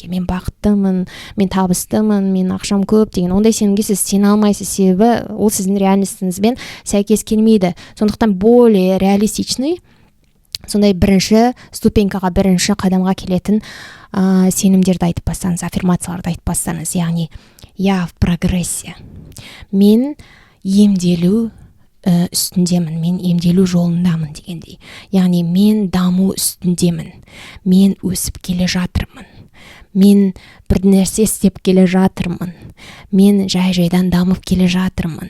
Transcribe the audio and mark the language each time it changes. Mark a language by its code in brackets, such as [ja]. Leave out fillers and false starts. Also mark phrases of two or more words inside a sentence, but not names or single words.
[kk] Мен бақыттымын, мен табыстымын, мен ақшам көп деген ондай сенімге сіз сене алмайсыз, себебі ол сіздің реальностыңызбен сәйкес келмейді. Сондықтан [ru] более реалистичный, [kk] сондай бірінші ступенькаға, бірінші қадамға келетін сенімдерді айтып бастаңыз, аффирмацияларды айтып бастаңыз. [ru] Яғни я в прогрессе. [kk] Мен емделу үстіндемін, мен емделу жолындамын дегендей. Яғни мен даму үстіндемін. Мен өсіп келе жатырмын. Мен бір нәрсе істеп келе жатырмын. Мен жай-жайдан дамып келе жатырмын.